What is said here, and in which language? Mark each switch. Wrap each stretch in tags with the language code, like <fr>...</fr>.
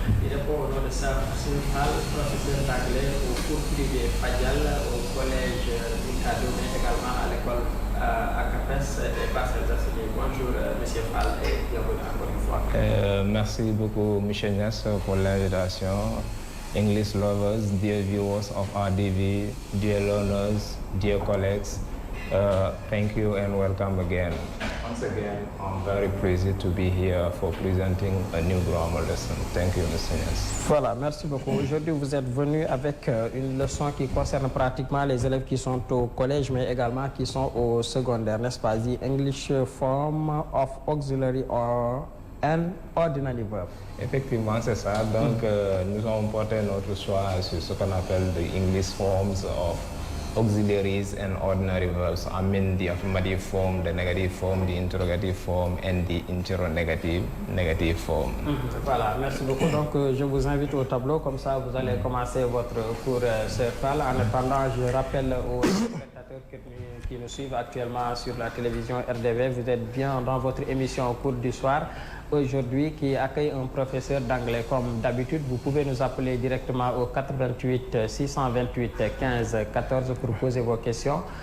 <fr>Il répond au nom de sa principale, professeur d'anglais au cours privé Fadial, au collège Mikado, mais également à l'école ACAPES et Basel Zassini. Bonjour, monsieur Fall, et bienvenue encore une fois. Merci beaucoup, Michel Ness, pour l'invitation.</fr> <en>English lovers, dear viewers of RDV, dear learners, dear colleagues, thank you and welcome again. Once again, I'm very pleased to be here for presenting a new grammar lesson. Thank you, Mr. Ness.</en> <fr>Voilà, merci beaucoup. Aujourd'hui, vous êtes venu avec une leçon qui concerne pratiquement les élèves qui sont au collège, mais également qui sont au secondaire, n'est-ce pas?</fr> <en>The English form of auxiliary or and ordinary verb.</en> <fr>Effectivement, c'est ça. Donc, nous avons porté notre choix sur ce qu'on appelle</fr> <en>the English forms of auxiliaries and ordinary verbs. I mean the affirmative form, the negative form, the interrogative form, and the interrogative form.</en> <fr>Voilà, merci beaucoup. Donc, je vous invite au tableau, comme ça vous allez commencer votre cours CFL. En attendant, je rappelle aux spectateurs qui nous suivent actuellement sur la télévision RDV, vous êtes bien dans votre émission au cours du soir. Aujourd'hui, qui accueille un professeur d'anglais. Comme d'habitude, vous pouvez nous appeler directement au 88 628 15 14 pour poser vos questions.</fr>